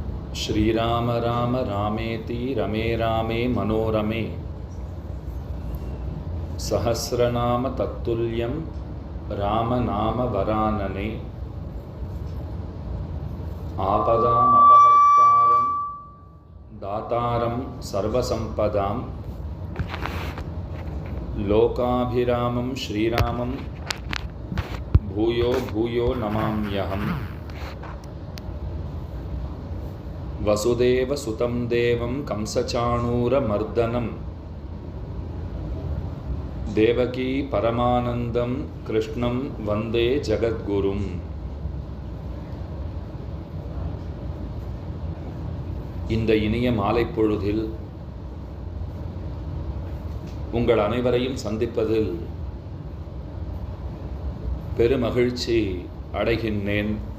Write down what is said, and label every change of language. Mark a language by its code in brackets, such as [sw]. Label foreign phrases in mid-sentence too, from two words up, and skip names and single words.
[sa] श्रीराम राम रामेति रमे रामे मनोरमे सहस्रनाम तत्तुल्यं रामनाम वरानने आपदाम् अपहर्तारं दातारं सर्वसंपदां लोकाभिरामं श्रीरामं भूयो भूयो नमाम्यहम्। वसुदेव सुतं देवं कंसचाणूरमर्दनं देवकी परमानन्दं कृष्णं वन्दे जगद्गुरुम्। [ta] இந்த இனிய மாலை பொழுதில் உங்கள் அனைவரையும் சந்திப்பதில் பெருமகிழ்ச்சி அடைகின்றேன்.